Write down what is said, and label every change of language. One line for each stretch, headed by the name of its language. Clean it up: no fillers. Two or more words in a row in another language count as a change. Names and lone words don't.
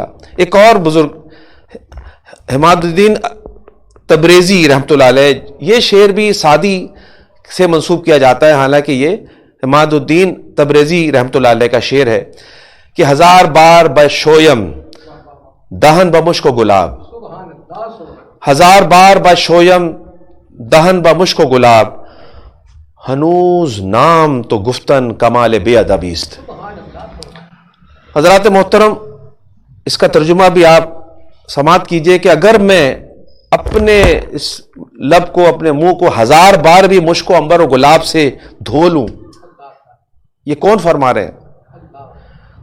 Urdu: ایک اور بزرگ حماد الدین تبریزی رحمۃ اللہ علیہ، یہ شعر بھی سعدی سے منسوب کیا جاتا ہے، حالانکہ یہ حماد الدین تبریزی رحمۃ اللہ علیہ کا شعر ہے کہ 1000
Persian: بار بشویم دہن بمشک و گلاب،
Urdu: 1000
Persian: بار بشویم دہن بمشک و گلاب، ہنوز نام تو گفتن کمال بے ادبی است۔
Urdu: حضرات محترم، اس کا ترجمہ بھی آپ سماعت کیجئے کہ اگر میں اپنے اس لب کو، اپنے منہ کو 1000 بار بھی مشک و عنبر و گلاب سے دھو لوں، یہ کون فرما رہے ہیں؟